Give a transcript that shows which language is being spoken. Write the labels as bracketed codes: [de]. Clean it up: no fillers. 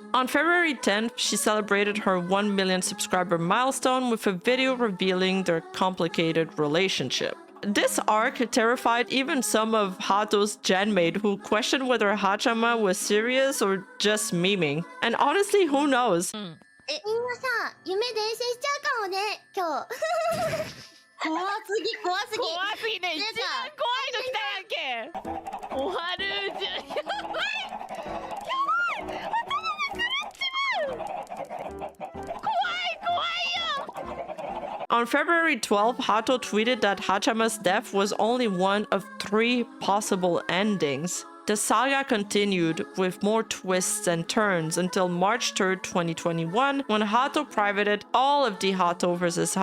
[en] On February 10th, she celebrated her 1 million subscriber milestone with a video revealing their complicated relationship. This arc terrified even some of Haato's genmate who questioned whether Haachama was serious or just memeing. And honestly, who knows? [ja] みんなさ、夢伝染しちゃうかもね、今日。怖すぎ、怖すぎ。怖すぎね、一番怖いの来たやんけ。おはるじゃ、やばい。やばい。頭が狂っちまう。怖いよ。 [en] On February 12th, Haato tweeted that Haachama's death was only one of 3 possible endings. The saga continued with more twists and turns until March 3rd, 2021, when Haato privated all of the Haato vs.